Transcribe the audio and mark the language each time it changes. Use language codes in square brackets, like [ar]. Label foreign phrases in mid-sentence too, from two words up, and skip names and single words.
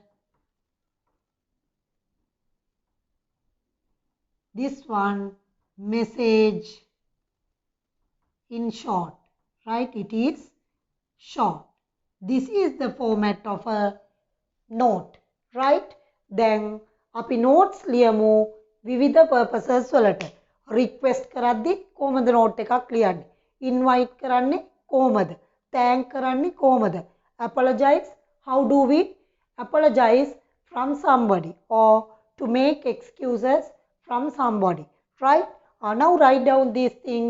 [en] This one message in short, right? It is short. This is the format of a note, right? [si] Then අපි notes ලියමු විවිධ purposes වලට. request කරද්දි කොහොමද note එකක් ලියන්නේ? invite කරන්නේ කොහොමද? thank කරන්නේ කොහොමද? [en] apologize, how do we apologize from somebody or to make excuses from somebody, right? Now write down these things.